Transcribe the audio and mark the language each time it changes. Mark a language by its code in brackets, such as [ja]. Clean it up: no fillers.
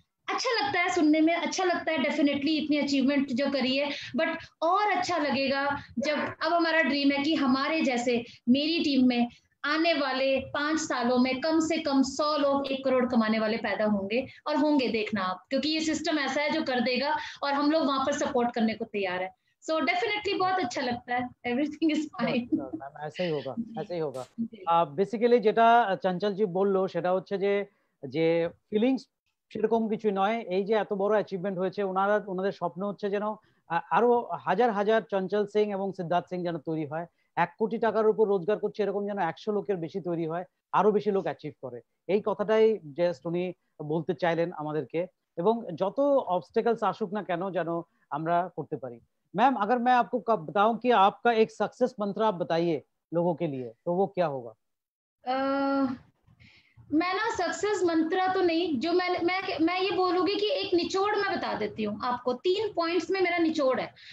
[hi] अच्छा लगता है सुनने में, अच्छा लगता है डेफिनेटली इतनी अचीवमेंट जो करी है, बट और अच्छा लगेगा जब अब हमारा ड्रीम है कि हमारे जैसे मेरी टीम में आने वाले 5 सालों में कम से कम 100 लोग 1 करोड़ कमाने वाले पैदा होंगे, और होंगे देखना आप, क्योंकि ये सिस्टम ऐसा है जो कर देगा और हम लोग वहां पर सपोर्ट करने को तैयार है। सो डेफिनेटली बहुत अच्छा लगता है, [en] Everything is fine. [hi] ऐसा ही होगा। [bn] বেসিক্যালি যেটা চঞ্চল জি বললো সেটা হচ্ছে যে ফিলিংস সেরকম কিছু নয়, এই যে এত বড় অ্যাচিভমেন্ট হয়েছে, ওনাদের স্বপ্ন হচ্ছে যেন আরো হাজার হাজার চঞ্চল সিং এবং সিদ্ধার্থ সিং যেন তৈরি হয়, 1 কোটি টাকার উপর রোজগার করছে এরকম যেন 100 লোকের বেশি তৈরি হয়, আরো বেশি লোক অ্যাচিভ করে। এই কথাটাই জাস্ট উনি বলতে চাইলেন আমাদেরকে, এবং যত অবস্টেকলস আসুক না কেন যেন আমরা করতে পারি। [hi] मैम अगर मैं आपको बताऊं कि आपका एक सक्सेस मंत्र आप बताइए लोगों के लिए, तो वो क्या होगा? मैं ना सक्सेस मंत्र तो नहीं, जो मैं ये बोलूंगी कि एक निचोड़ मैं बता देती हूँ आपको, 3 पॉइंट्स में मेरा निचोड़ है।